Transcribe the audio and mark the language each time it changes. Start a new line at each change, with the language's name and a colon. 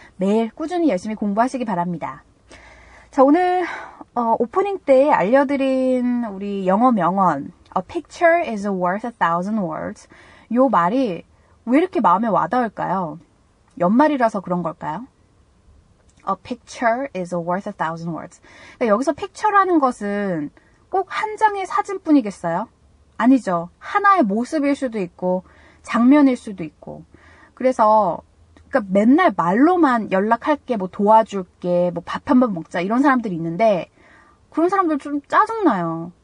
Korean: 매일 꾸준히 열심히 공부하시기 바랍니다. 자, 오늘 오프닝 때 알려드린 우리 영어 명언
English: A picture is worth 1,000 words.
Korean: 요 말이 왜 이렇게 마음에 와닿을까요? 연말이라서 그런 걸까요?
English: A picture is worth 1,000 words.
Korean: 그러니까 여기서 picture라는 것은 꼭 한 장의 사진뿐이겠어요? 아니죠. 하나의 모습일 수도 있고 장면일 수도 있고. 그래서 그러니까 맨날 말로만 연락할게, 뭐 도와줄게, 뭐 밥 한번 먹자 이런 사람들이 있는데 그런 사람들 좀 짜증나요.